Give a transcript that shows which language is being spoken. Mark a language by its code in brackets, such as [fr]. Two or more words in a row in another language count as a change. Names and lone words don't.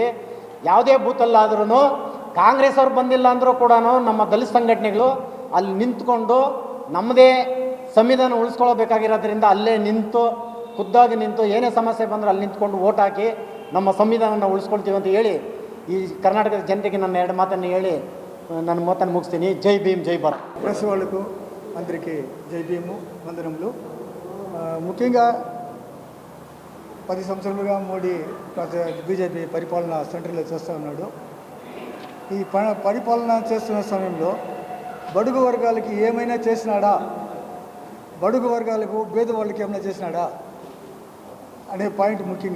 [kn] ಯಾವುದೇ ಬೂತಲ್ಲಾದ್ರೂ ಕಾಂಗ್ರೆಸ್ ಅವ್ರು ಬಂದಿಲ್ಲ ಅಂದರೂ ಕೂಡ ನಮ್ಮ ದಲಿತ ಸಂಘಟನೆಗಳು ಅಲ್ಲಿ ನಿಂತ್ಕೊಂಡು ನಮ್ಮದೇ ಸಂವಿಧಾನ ಉಳಿಸ್ಕೊಳ್ಬೇಕಾಗಿರೋದ್ರಿಂದ ಅಲ್ಲೇ ಖುದ್ದಾಗಿ ನಿಂತು ಏನೇ ಸಮಸ್ಯೆ ಬಂದರೂ ಅಲ್ಲಿ ನಿಂತ್ಕೊಂಡು ಓಟ್ ಹಾಕಿ ನಮ್ಮ ಸಂವಿಧಾನನ ಉಳಿಸ್ಕೊಳ್ತೀವಿ ಅಂತ ಹೇಳಿ ಈ కర్ణాటక ಜನತೆಗೆ ನನ್ನ 2 మాటನ್ನು ಹೇಳಿ ನನ್ನ [te] మాటను ముగిస్ತೀನಿ. జై భీమ్, జై భారత్. ప్రెస్ వాళ్ళకు అందరికీ జై భీము వందనములు. ముఖ్యంగా 10 సంవత్సరాలుగా మోడీ బీజేపీ పరిపాలన సెంట్రల్లో చేస్తూ ఉన్నాడు. ఈ పరిపాలన చేస్తున్న సమయంలో బడుగు వర్గాలకి ఏమైనా చేసినాడా, బడుగు వర్గాలకు పేద వాళ్ళకి ఏమైనా చేసినాడా అనే పాయింట్ ముఖ్యంగా.